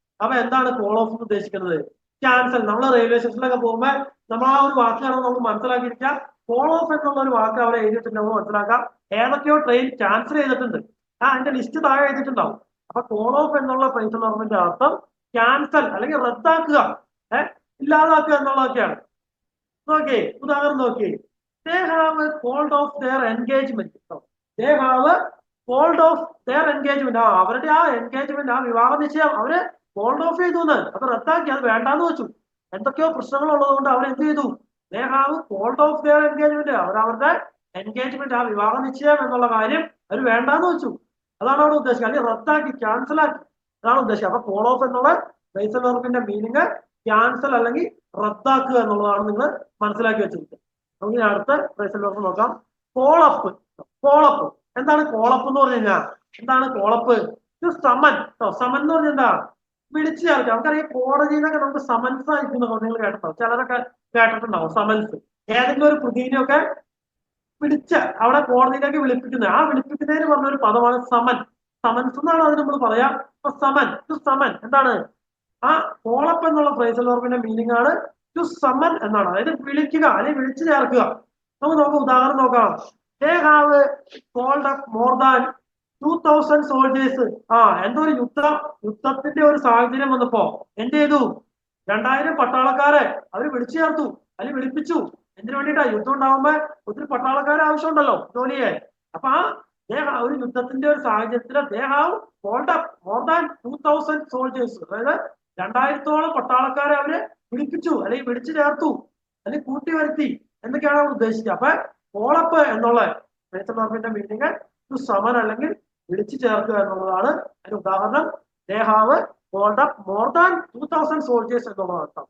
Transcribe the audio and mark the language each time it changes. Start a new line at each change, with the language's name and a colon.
Malayalam: അപ്പൊ എന്താണ് call of ഉദ്ദേശിക്കുന്നത്? ക്യാൻസൽ. നമ്മൾ റെയിൽവേ സ്റ്റേഷനിലൊക്കെ പോകുമ്പോൾ നമ്മൾ ആ ഒരു വാക്കാണ് നമുക്ക് മനസ്സിലാക്കിയിരിക്കുക. കോൾ ഓഫ് എന്നുള്ള ഒരു വാക്ക് അവിടെ എഴുതിയിട്ടുണ്ട്, നമ്മൾ മനസ്സിലാക്കാം. ഏതൊക്കെയോ ട്രെയിൻ ക്യാൻസൽ ചെയ്തിട്ടുണ്ട്, അതിന്റെ ലിസ്റ്റ് താഴെ എഴുതിയിട്ടുണ്ടാവും. അപ്പൊ കോൾ ഓഫ് എന്നുള്ള ഫ്രേസ് എന്ന് പറഞ്ഞതിന്റെ അർത്ഥം ക്യാൻസൽ അല്ലെങ്കിൽ റദ്ദാക്കുക, ഇല്ലാതാക്കുക എന്നുള്ളതൊക്കെയാണ്. നോക്കിയേ, ഉദാഹരണം നോക്കിയേ.
English: They have called off their engagement. They have called off their engagement.
Malayalam: അവരുടെ ആ എൻഗേജ്മെന്റ്, ആ വിവാഹ നിശ്ചയം അവര് കോൾഡ് ഓഫ് ചെയ്തു, അത് റദ്ദാക്കി, അത് വേണ്ടാന്ന് വെച്ചു. എന്തൊക്കെയോ പ്രശ്നങ്ങൾ ഉള്ളതുകൊണ്ട് അവർ എന്ത് ചെയ്തു?
English: They have called off their engagement.
Malayalam: അവരുടെ എൻഗേജ്മെന്റ്, ആ വിവാഹ നിശ്ചയം എന്നുള്ള കാര്യം അവർ വേണ്ടാന്ന് വെച്ചു. അതാണ് അവിടെ ഉദ്ദേശിക്കുക, അല്ലെങ്കിൽ റദ്ദാക്കി, ക്യാൻസൽ ആക്കി, അതാണ് ഉദ്ദേശിക്കുക. അപ്പൊ കോൾ ഓഫ് എന്നുള്ള ഫ്രേസൽ വെർബിന്റെ മീനിങ് ക്യാൻസൽ അല്ലെങ്കിൽ റദ്ദാക്കുക എന്നുള്ളതാണ് നിങ്ങൾ മനസ്സിലാക്കി വെച്ചിരിക്കുന്നത്. നമുക്ക് അടുത്ത ഫ്രേസൽ വെർബ് നോക്കാം. കോളപ്പ്. കോളപ്പ് എന്താണ്? കോളപ്പ് എന്ന് പറഞ്ഞു കഴിഞ്ഞാൽ എന്താണ് കോളപ്പ്? സമൻ. സമൻ എന്ന് പറഞ്ഞാൽ എന്താ? വിളിച്ചു ചേർക്കുക. നമുക്കറിയാം കോടതിയിലൊക്കെ നമുക്ക് സമൻസ് അയക്കുന്ന നിങ്ങൾ കേട്ടിട്ടുണ്ടാവും, ചിലരൊക്കെ കേട്ടിട്ടുണ്ടാവും സമൻസ്. ഏതെങ്കിലും ഒരു പ്രതിനെയൊക്കെ വിളിച്ച് അവിടെ കോടതിയിലേക്ക് വിളിപ്പിക്കുന്നത്, ആ വിളിപ്പിക്കുന്നതിന് പറഞ്ഞൊരു പദമാണ് സമൻ. സമൻസ് എന്നാണ് അതിന് നമ്മൾ പറയാം. അപ്പൊ സമൻ, സമൻ എന്താണ്? ആ കോളപ്പ് എന്നുള്ള ഫ്രേസൽ വെർബിന്റെ മീനിങ് ആണ് ടു സമൻ എന്നാണ്, അതായത് വിളിക്കുക അല്ലെങ്കിൽ വിളിച്ചു ചേർക്കുക. നമുക്ക് ഉദാഹരണം നോക്കാം.
English: They have called up more than 2000 soldiers.
Malayalam: എന്തോ ഒരു യുദ്ധത്തിന്റെ ഒരു സാഹചര്യം വന്നപ്പോ എന്ത് ചെയ്തു? 2000 പട്ടാളക്കാരെ അവര് വിളിച്ചു ചേർത്തു അല്ലെങ്കിൽ വിളിപ്പിച്ചു. എന്തിനു വേണ്ടിയിട്ടാ? യുദ്ധം ഉണ്ടാവുമ്പോ ഒത്തിരി പട്ടാളക്കാരെ ആവശ്യമുണ്ടല്ലോ ജോലിയെ. അപ്പൊ ഒരു യുദ്ധത്തിന്റെ ഒരു സാഹചര്യത്തിൽ
English: they have called up more than 2000 soldiers,
Malayalam: അതായത് 2000-ഓളം പട്ടാളക്കാരെ അവര് വിളിപ്പിച്ചു അല്ലെങ്കിൽ വിളിച്ചു ചേർത്തു അല്ലെങ്കിൽ കൂട്ടി വരുത്തി എന്നൊക്കെയാണ് അവർ ഉദ്ദേശിക്കുക. അപ്പൊ കോളപ്പ് എന്നുള്ള ഫ്രേസൽ വെർബിന്റെ മീനിങ് ടു സമൻ അല്ലെങ്കിൽ വിളിച്ചു ചേർക്കുക എന്നുള്ളതാണ്. അതിന് ഉദാഹരണം
English: they have called up more than 2000 soldiers
Malayalam: എന്നുള്ളതാണ്.